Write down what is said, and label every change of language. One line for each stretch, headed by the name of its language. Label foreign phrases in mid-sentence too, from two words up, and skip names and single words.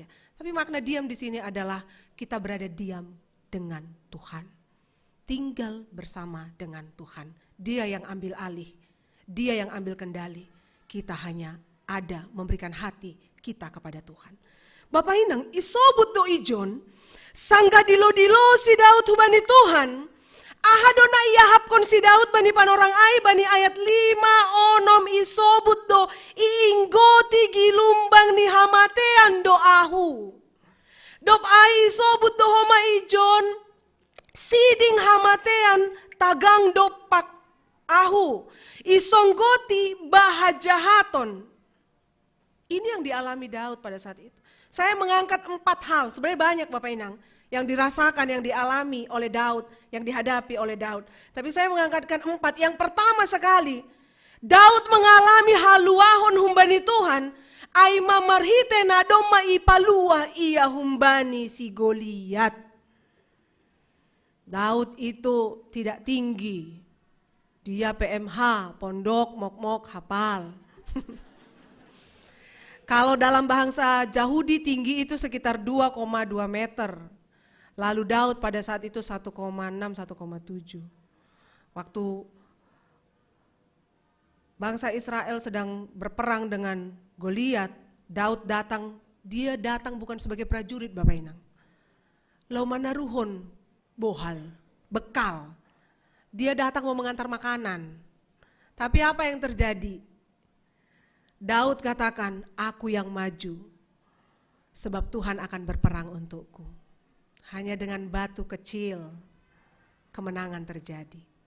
Indonesian: Tapi makna diam di sini adalah kita berada diam dengan Tuhan. Tinggal bersama dengan Tuhan. Dia yang ambil alih. Dia yang ambil kendali, kita hanya ada memberikan hati kita kepada Tuhan. Bapak Inang,
Batak Simalungun: isobut do ijon, sangga dilo si Daud hubani Tuhan, ahadona ia hapkon si Daud bani panorang ai bani ayat 5 onom isobut do iinggoti gilumbang ni hamatean do ahu. Dop ai isobut do homa ijon, siding hamatean tagang dopak ahu. Isonggoti bahajahaton.
Indonesian: Ini yang dialami Daud pada saat itu. Saya mengangkat 4 hal, sebenarnya banyak Bapak Inang, yang dirasakan, yang dialami oleh Daud, yang dihadapi oleh Daud. Tapi saya mengangkatkan 4. Yang pertama sekali, Daud mengalami
Batak Simalungun: haluahon humbani Tuhan, aima marhite na doma ipalua ia humbani si Goliat.
Indonesian: Daud itu tidak tinggi. Dia PMH, pondok, mok-mok, hafal. Kalau dalam bahasa Yahudi tinggi itu sekitar 2,2 meter. Lalu Daud pada saat itu 1,6, 1,7. Waktu bangsa Israel sedang berperang dengan Goliat, Daud datang, dia datang bukan sebagai prajurit Bapak Inang.
Batak Simalungun: Lau manaruhon bohal,
Indonesian: bekal. Dia datang mau mengantar makanan. Tapi apa yang terjadi? Daud katakan, aku yang maju. Sebab Tuhan akan berperang untukku. Hanya dengan batu kecil, kemenangan terjadi.